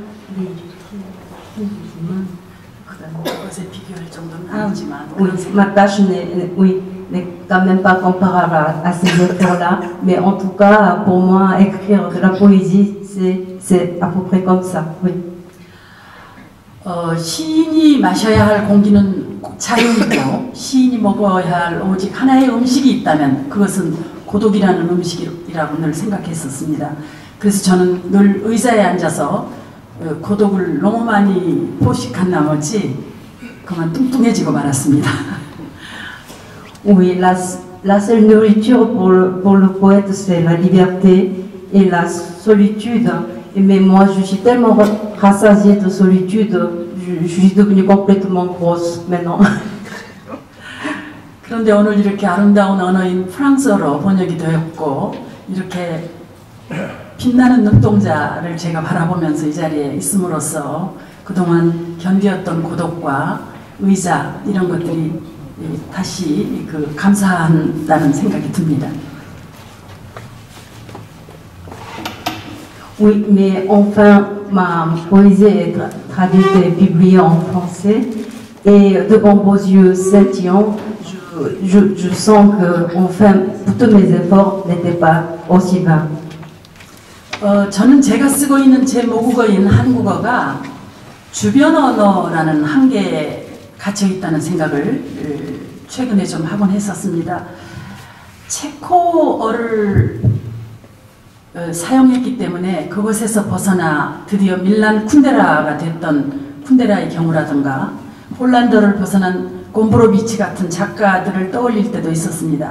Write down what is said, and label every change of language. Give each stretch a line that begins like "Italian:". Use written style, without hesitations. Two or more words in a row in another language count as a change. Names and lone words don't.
French: Ah, oui, ma tâche n'est quand même pas comparable à ces efforts-là, mais en tout cas, pour moi, écrire de la poésie, c'est à peu près comme ça, oui.
Korean: 시인이 마셔야 할 공기는 자연이고 시인이 먹어야 할 오직 하나의 음식이 있다면 그것은 고독이라는 음식이라고 늘 생각했었습니다. 그래서 저는 늘 의자에 앉아서 고독을 너무 많이 포식한 나머지 그만 뚱뚱해지고 말았습니다.
French: Oui, la seule nourriture pour le poète, c'est la liberté et la solitude. Mais moi, je suis tellement rassasiée de solitude, je suis devenue complètement grosse maintenant.
Korean: 그런데 오늘 이렇게 아름다운 언어인 프랑스어로 번역이 되었고 이렇게 빛나는 눈동자를 제가 바라보면서 이 자리에 있음으로써 그동안 견디었던 고독과 의자 이런 것들이 다시 감사한다는 생각이 듭니다.
French: Oui, mais enfin, ma poésie est traduite et publiée en français et devant vos yeux scintillants, je sens que enfin, tous mes efforts n'étaient pas aussi vains.
Korean: 저는 제가 쓰고 있는 제 모국어인 한국어가 주변 언어라는 한계에 갇혀 있다는 생각을 최근에 좀 하곤 했었습니다. 체코어를 사용했기 때문에 그것에서 벗어나 드디어 밀란 쿤데라가 됐던 쿤데라의 경우라든가 폴란드어를 벗어난 곰브로비치 같은 작가들을 떠올릴 때도 있었습니다.